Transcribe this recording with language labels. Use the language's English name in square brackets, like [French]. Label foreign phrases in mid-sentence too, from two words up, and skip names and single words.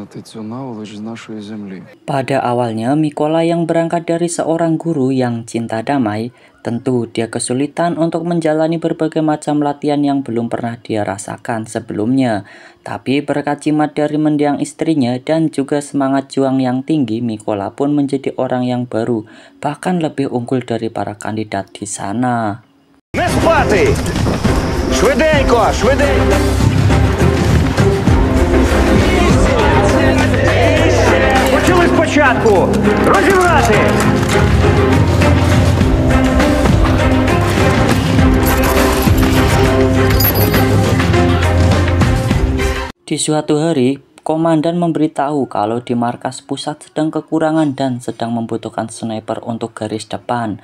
[Indonesian] Pada awalnya, Mikola yang berangkat dari seorang guru yang cinta damai, tentu dia kesulitan untuk menjalani berbagai macam latihan yang belum pernah dia rasakan sebelumnya. Tapi berkat jimat dari mendiang istrinya dan juga semangat juang yang tinggi, Mikola pun menjadi orang yang baru, bahkan lebih unggul dari para kandidat di sana. [Ukrainian] Не спати! Швиденько, швиденько! Почали спочатку! Розібрати! [Indonesian] Di suatu hari, komandan memberitahu kalau di markas pusat sedang kekurangan dan sedang membutuhkan sniper untuk garis depan.